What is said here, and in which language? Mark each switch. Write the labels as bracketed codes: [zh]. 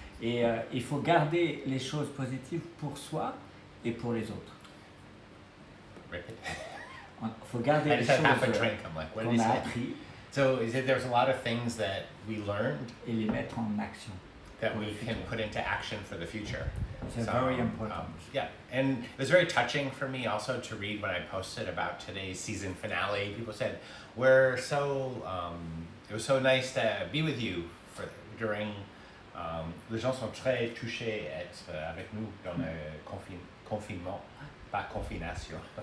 [fr] Et il faut garder les choses positives pour soi et pour les autres. Il faut garder les choses qu'on a appris. [en] So he said there's a lot of things that we learned [fr] et les mettre en action. [en] That we can put into action for the future. It's very important. Yeah, and it was very touching for me also to read when I posted about today's season finale. People said, it was so nice to be with you during, [fr] les gens sont très touchés d'être avec nous dans le confinement, pas confination.